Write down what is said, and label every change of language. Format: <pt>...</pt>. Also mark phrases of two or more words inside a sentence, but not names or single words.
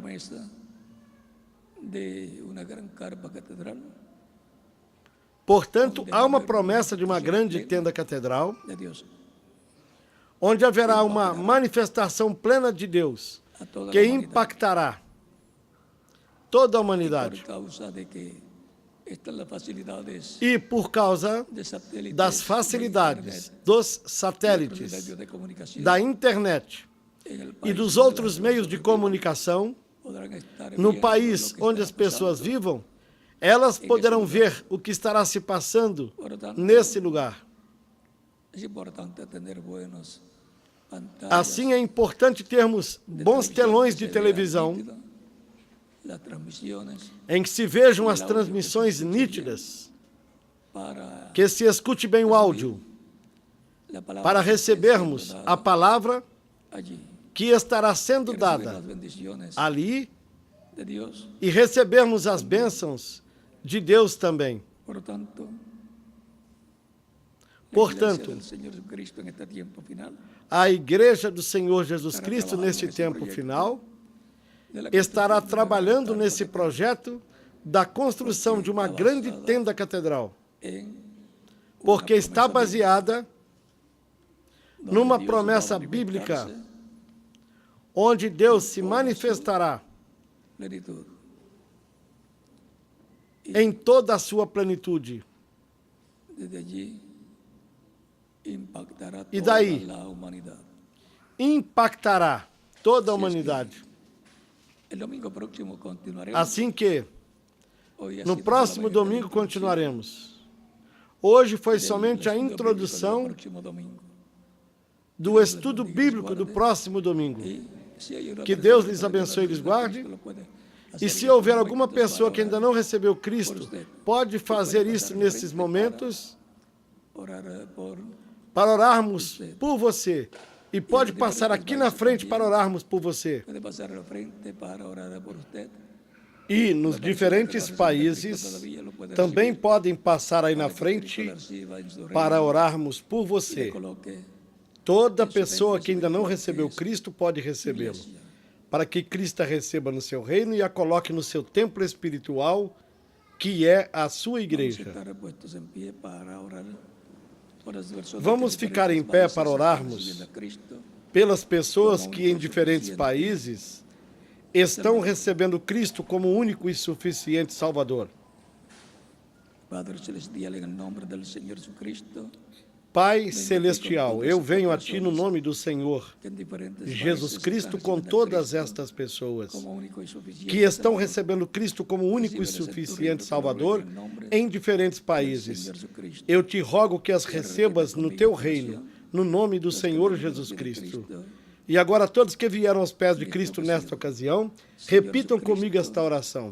<pt>Portanto, há uma promessa de uma grande tenda catedral, onde haverá uma manifestação plena de Deus, que impactará toda a humanidade.</pt> <es>Estas las facilidades</es> <pt>E por causa de satélites, das</pt> <es>de</es> <pt>facilidades</pt> <es>internet,</es> <pt>dos</pt> <es>y otros satélites, medios de comunicación</es> <pt>da internet</pt> <es>en el</es> <pt>e</pt> <es>país</es> <pt>dos</pt> <es>donde</es> <pt>outros</pt> <es>las</es> <pt>meios de</pt> <es>personas</es> <pt>comunicação,</pt> <es>podrán estar</es> <pt>no</pt> <es>viendo</es> <pt>país</pt> <es>lo que</es> <pt>onde</pt> <es>está</es> <pt>as pessoas</pt> <es>pasando.</es> <pt>vivam, elas poderão ver o que estará se passando</pt> <es>Por tanto,</es> <pt>nesse lugar.</pt> <es>es importante tener buenos pantallas</es> <pt>Assim é importante termos</pt> <es>de</es> <pt>bons</pt> <es>televisión</es> <pt>telões</pt> <es>que</es> <pt>de</pt> <es>se vean</es> <pt>televisão</pt> <es>nítido las transmisiones</es> <pt>em que se vejam as transmissões nítidas,</pt> <es>para</es> <pt>que se escute bem o áudio,</pt> <es>la palabra</es> <pt>para</pt> <es>que esté</es> <pt>recebermos</pt> <es>siendo</es> <pt>a</pt> <es>dada</es> <pt>palavra</pt> <es>allí,</es> <pt>que estará sendo</pt> <es>y recibir</es> <pt>dada</pt> <es>las bendiciones</es> <pt>ali</pt> <es>de Dios.</es> <pt>e recebermos as bênçãos de Deus também.</pt> <es>Por tanto,</es> <pt>Portanto,</pt> <es>la iglesia del Señor Jesucristo en este tiempo final,</es> <pt>a Igreja do Senhor Jesus Cristo, nesse tempo final,</pt> <es>de la que</es> <pt>estará</pt> <es>usted</es> <pt>trabalhando</pt> <es>puede</es> <pt>nesse projeto da construção de uma grande tenda catedral,</pt> <es>en</es> <pt>porque está baseada</pt> <es>donde</es> <pt>numa</pt> <es>Dios</es> <pt>promessa</pt> <es>va a</es> <pt>bíblica</pt> <es>manifestarse</es> <pt>onde Deus se manifestará</pt> <es>plenitud.</es> <pt>em toda a sua plenitude.</pt> <es>Desde allí impactará Y toda</es> <pt>daí?</pt> <es>la humanidad.</es> <pt>Impactará toda a humanidade.</pt> <es>El domingo próximo continuaremos.</es> <pt>Assim que,</pt> <es>Hoy ha</es> <pt>no</pt> <es>sido</es> <pt>próximo</pt> <es>solamente</es> <pt>domingo,</pt> <es>la introducción</es> <pt>continuaremos. Hoje foi</pt> <es>del</es> <pt>somente a</pt> <es>estudio bíblico del</es> <pt>introdução</pt> <es>próximo domingo.</es> <pt>do estudo bíblico do próximo domingo.</pt> <es>Y si hay una</es> <pt>Que</pt> <es>persona</es> <pt>Deus</pt> <es>que</es> <pt>lhes</pt> <es>todavía no</es> <pt>abençoe e lhes</pt> <es>recibe a</es> <pt>guarde.</pt> <es>Cristo, lo puede</es> <pt>E</pt> <es>hacer</es> <pt>se</pt> <es>en</es> <pt>houver</pt> <es>estos</es> <pt>alguma</pt> <es>momentos</es> <pt>pessoa</pt> <es>para</es> <pt>que ainda não recebeu Cristo, pode fazer isso nesses momentos</pt> <es>orar por</es> <pt>para orarmos por você. E pode passar aqui na frente para orarmos por você.</pt> <es>puede pasar al frente para orar por usted.</es> <pt>E nos diferentes países também podem passar aí na frente</pt> <es>Reciba en su reino</es> <pt>para orarmos por</pt> <es>y</es> <pt>você.</pt> <es>le coloque</es> <pt>Toda pessoa que ainda não recebeu Cristo pode recebê-lo, para que Cristo a receba no seu reino e a coloque no seu templo espiritual, que é a sua igreja.</pt> <es>estar puestos en pie para orar por las personas</es> <pt>Vamos</pt> <es>que en</es> <pt>ficar em</pt> <es>diferentes</es> <pt>pé</pt> <es>países</es> <pt>para</pt> <es>están</es> <pt>orarmos</pt> <es>recibiendo a Cristo.</es> <pt>pelas pessoas que em diferentes países estão recebendo Cristo como único e suficiente Salvador.</pt> <es>Padre Celestial, en el nombre del Señor Jesucristo,</es> <pt>Pai Celestial, eu venho a Ti no nome do Senhor</pt> <es>que en diferentes</es> <pt>Jesus</pt> <es>países</es> <pt>Cristo</pt> <es>están</es> <pt>com</pt> <es>recibiendo a</es> <pt>todas</pt> <es>Cristo</es> <pt>estas pessoas</pt> <es>como único y suficiente</es> <pt>que estão</pt> <es>Salvador.</es> <pt>recebendo Cristo como único e suficiente Salvador em diferentes países. Eu te rogo que as recebas no Teu reino, no nome do Senhor Jesus Cristo. E agora todos que vieram aos pés de Cristo nesta ocasião, repitam comigo esta oração.</pt>